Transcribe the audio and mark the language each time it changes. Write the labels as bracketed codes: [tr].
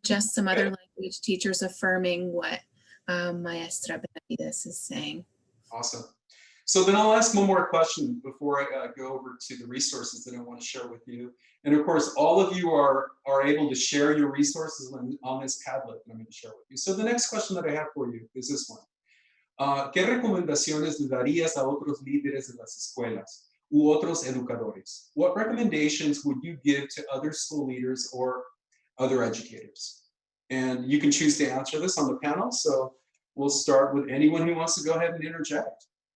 [en] Just some other language teachers affirming what Maestra Benavides is saying. Awesome. So then I'll ask one more question before I go over to the resources that I want to share with you. And of course, all of you are able to share your resources on this Padlet that I'm going to share with you. So the next question that I have for you is this one. [es] ¿Qué recomendaciones le darías a otros líderes de las escuelas u otros educadores? [en] What recommendations would you give to other school leaders or other educators? And you can choose to answer this on the panel. So we'll start with anyone who wants to go ahead and interject.